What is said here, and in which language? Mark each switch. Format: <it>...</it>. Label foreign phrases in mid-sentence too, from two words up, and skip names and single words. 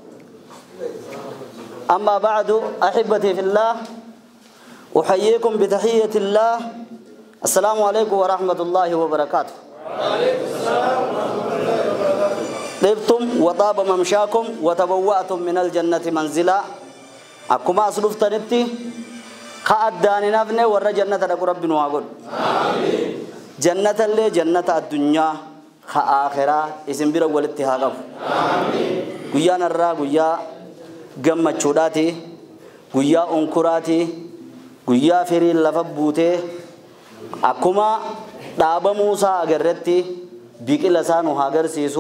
<ar>أما بعد أحبتي في الله أحييكم بتحية الله السلام عليكم ورحمة الله وبركاته. طبتم وطاب ممشاكم وتبوأتم من الجنة منزلا.</ar> <om>Akkuma as dhuftanitti ka addaan hin hafne warra jannata dhaqu rabbi nu haa godhu. Amiin. Jannata illee jannata addunyaa ka akhiraa isin bira walitti haa qabu. Amiin. Guyyaan har'aa guyyaa gammachuudhaati, guyyaa onkuraati, guyyaa firiin lafa buutee akkuma dhaaba Muusaa agarretti biqila isaa nu haa agarsiisu.</om>